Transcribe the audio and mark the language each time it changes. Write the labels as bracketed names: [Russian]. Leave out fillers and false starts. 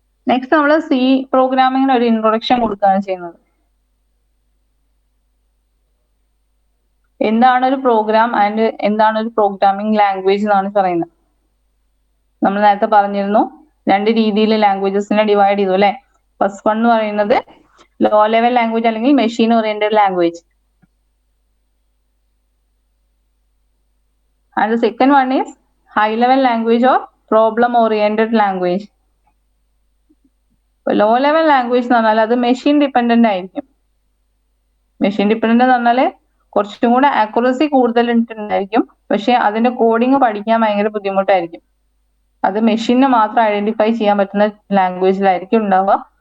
[Malayalam] Next നമ്മൾ C പ്രോഗ്രാമിങ്ങിന് ഒരു introduction കൊടുക്കുകയാണ് ചെയ്യുന്നത്. എന്താണ് ഒരു പ്രോഗ്രാം ആൻഡ് എന്താണ് ഒരു പ്രോഗ്രാമിംഗ് ലാംഗ്വേജ് എന്നാണ് പറയുന്നത്. നമ്മൾ നേരത്തെ പറഞ്ഞിരുന്നു, രണ്ട് രീതിയിൽ ലാംഗ്വേജസിനെ ഡിവൈഡ് ചെയ്തു അല്ലെ. [English] first one [Malayalam] എന്ന് പറയുന്നത് [English] Low level language അല്ലെങ്കിൽ machine oriented language, and the second one is high level language or problem oriented language. [Malayalam] Low level language എന്ന് പറഞ്ഞാൽ അത് മെഷീൻ ഡിപ്പെൻഡന്റ് ആയിരിക്കും. മെഷീൻ ഡിപ്പെൻഡന്റ് എന്ന് പറഞ്ഞാൽ കുറച്ചും കൂടെ ആക്യുറസി കൂടുതൽ ഉണ്ടായിരിക്കും, പക്ഷെ അതിന്റെ കോഡിങ് പഠിക്കാൻ ഭയങ്കര ബുദ്ധിമുട്ടായിരിക്കും. അത് മെഷീന് മാത്രം ഐഡന്റിഫൈ ചെയ്യാൻ പറ്റുന്ന ലാംഗ്വേജിലായിരിക്കും ഉണ്ടാവുക.